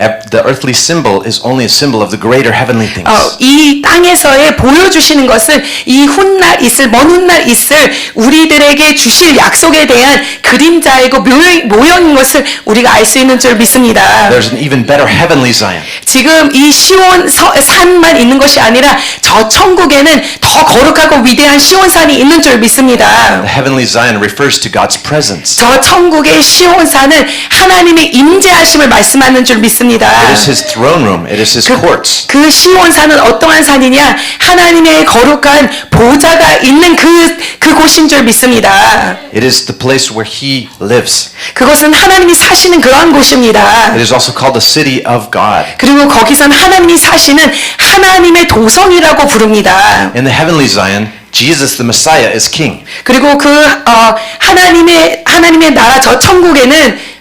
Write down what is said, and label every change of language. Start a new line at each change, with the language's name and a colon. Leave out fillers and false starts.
English: the earthly symbol is only a symbol of the greater heavenly things.
Korean: 이 땅에서의 보여주시는 것은 이 훗날 있을 먼 훗날 있을 우리들에게 주실 약속에 대한 그림자이고 모형인 것을 우리가 알 수 있는 줄 믿습니다.
English: There's an even better heavenly Zion.
Korean: 지금 이 시온 산만 있는 것이 아니라 저 천국에는 더 거룩하고 위대한 시온산이 있는 줄 믿습니다.
English: The heavenly Zion refers to God's presence.
Korean: 저 천국의 시온산은 하나님의 임재하심을 말씀하는 줄 믿습니다.
English: It is His throne room. It is His courts.
Korean: 그 시온산은 어떠한 산이냐? 하나님의 거룩한 보좌가 있는 그곳인 줄 믿습니다.
English: It is the place where He lives.
Korean: 그것은 하나님이 사시는 그러한 곳입니다.
English: It is also called the city of God.
Korean: 그리고 거기서는 하나님이 사시는 하나님의 도성이라고 부릅니다.
English: In the heavenly Zion, Jesus the Messiah is king.
Korean: 그리고 하나님의 나라 저 천국에는